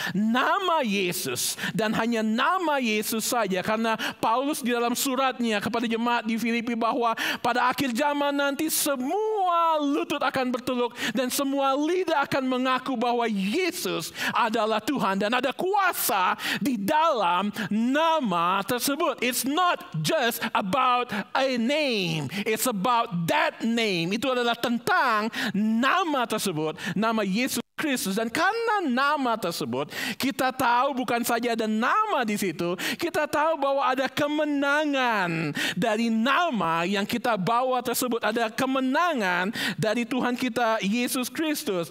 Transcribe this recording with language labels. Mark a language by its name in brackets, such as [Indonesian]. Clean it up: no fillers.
[Indonesian] Nama Yesus, dan hanya nama Yesus saja. Karena Paulus di dalam suratnya kepada jemaat di Filipi bahwa pada akhir zaman nanti semua lutut akan berteluk dan semua lidah akan mengaku bahwa Yesus adalah Tuhan. Dan ada kuasa di dalam nama tersebut. [English] It's not just about a name, it's about that name. [Indonesian] Itu adalah tentang nama tersebut, nama Yesus Kristus. Dan karena nama tersebut, kita tahu bukan saja ada nama di situ, kita tahu bahwa ada kemenangan dari nama yang kita bawa tersebut. Ada kemenangan dari Tuhan kita Yesus Kristus.